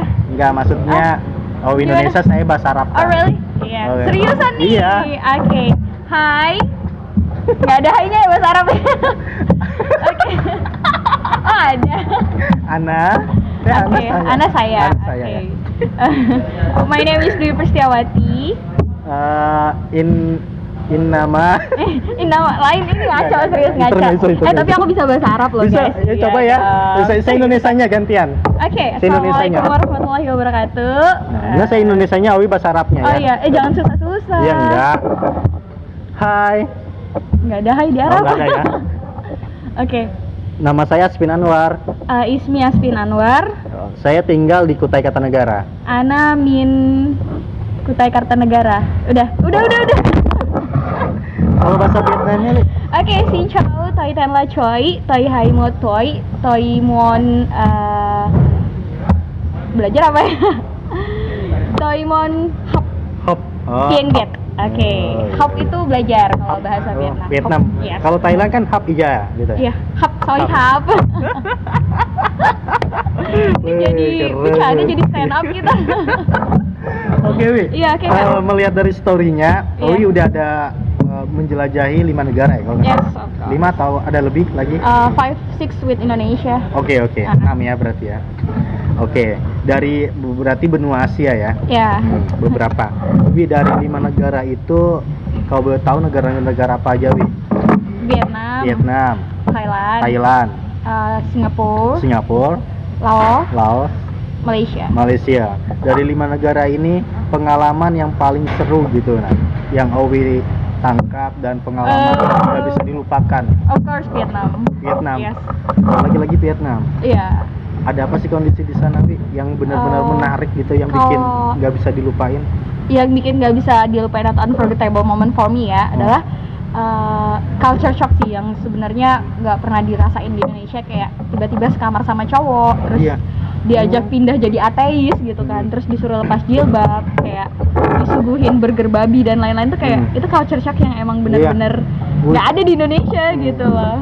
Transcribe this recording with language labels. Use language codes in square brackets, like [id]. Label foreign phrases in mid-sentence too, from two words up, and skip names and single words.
[id] Enggak, maksudnya Indonesia saya bahasa Arab. [en] Oh really? Iya. [id] Oh, iya. Seriusan nih? Iya. Oke. Hai. Nggak ada hai-nya ya bahasa Arab. Oke. Oh ada. Ana. Oke. Ana saya. Ana saya. Oke. Ya. [en] My name is Dwi Perstiawati. [id] In nama Ini nama lain ini ngaco, serius ngaco. Intermezzo. Tapi aku bisa bahasa Arab loh bisa, guys. ya, coba ya. Saya Indonesianya gantian. Oke, Saya Indonesianya. [ar] السلام عليكم ورحمة الله وبركاته. [id] Nah, saya Indonesianya, Awi bahasa Arabnya Oh ya. iya, jangan susah-susah. Iya enggak. Hai. Enggak ada hai di Arab. Enggak ada ya. Oke. Nama saya Aspin Anwar. [ar] Ismi Aspin Anwar. [id] Saya tinggal di Kutai Kartanegara. [ar] Ana min Kutai Kartanegara. [id] Udah. Kalau bahasa Vietnamnya nih, Oke, [vi] xin chào, tôi tên là Choi, tôi 21 tuổi, tôi muốn [id] belajar apa ya? [vi] Tôi muốn học [id] hop. Oh. [vi] tiếng Việt. [id] Oke, Oh, iya. học itu belajar kalau bahasa Oh, Vietnam. Vietnam. [vi] Học, yes. [id] Kalau Thailand kan hap ija gitu. Iya, [vi] học tôi Học. học. [id] Jadi keren. bercanda jadi stand up kita. Oke, Wi. Iya, oke, Kak. Melihat dari story-nya, Iya. Owi udah ada menjelajahi 5 negara ya kalau nggak Yes, salah? [en] of course. [id] 5 atau ada lebih lagi? [en] 5-6 with Indonesia. [id] Oke, 6 ya berarti ya. Oke, dari berarti benua Asia ya. Ya. Beberapa. Wi, dari 5 negara itu kau boleh tahu negara-negara apa aja, Wi? Vietnam, Thailand, Singapura, Laos, Malaysia. Dari 5 negara ini pengalaman yang paling seru gitu nah, yang Owi tangkap dan pengalaman yang nggak bisa dilupakan. [en] Of course Vietnam. Yes. [id] Lagi-lagi Vietnam. Iya. Ada apa sih kondisi di sana, Wi, yang benar-benar menarik gitu, yang bikin kalau- nggak bisa dilupain? Yang bikin nggak bisa dilupain atau [en] unforgettable moment for me [id] ya adalah [en] culture shock [id] sih, yang sebenarnya nggak pernah dirasain di Indonesia. Kayak tiba-tiba sekamar sama cowok, terus Iya. diajak pindah jadi ateis gitu kan, terus disuruh lepas jilbab, kayak disuguhin burger babi dan lain-lain tuh kayak itu [en] culture shock [id] yang emang bener-bener nggak ada di Indonesia gitu loh.